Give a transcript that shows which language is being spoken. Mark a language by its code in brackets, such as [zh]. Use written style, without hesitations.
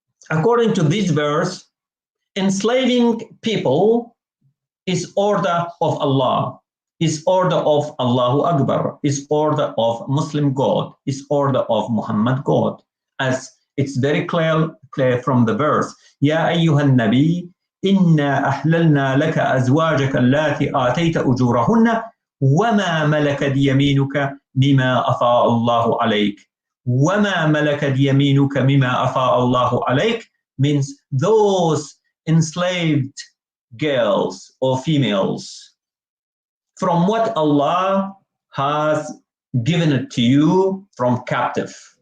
[en] According to this verse, enslaving people is order of Allah, is order of Allahu Akbar, is order of Muslim God, is order of Muhammad God, as it's very clear from the verse. [ar] يا أيها النبي إنا أحللنا لك أزواجك اللاتي آتيت أجورهن وما ملكت يمينك مما أفاء الله عليك وَمَا مَلَكَتْ يَمِينُكَ مِمَا أَفَاءَ اللَّهُ عَلَيْكَ [en] means those enslaved girls or females from what Allah has given it to you from captive.